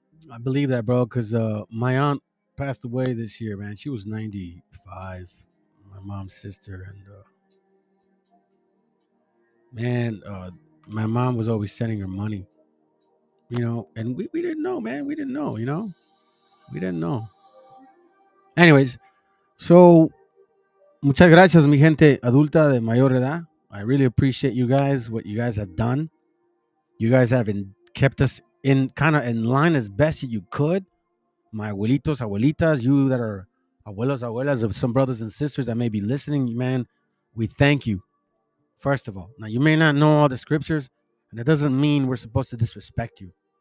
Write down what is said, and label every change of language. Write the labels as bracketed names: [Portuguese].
[English] I believe that, bro, because my aunt passed away this year, man. She was 95. My mom's sister, and my mom was always sending her money, and we didn't know, man. We didn't know, we didn't know. Anyways, [Spanish] so muchas gracias, mi gente adulta de mayor edad. [English] I really appreciate you guys, what you guys have done. You guys have kept us in line as best you could. My abuelitos, abuelitas, you that are abuelos, abuelas of some brothers and sisters that may be listening, man, we thank you. First of all, now you may not know all the scriptures, and it doesn't mean we're supposed to disrespect you.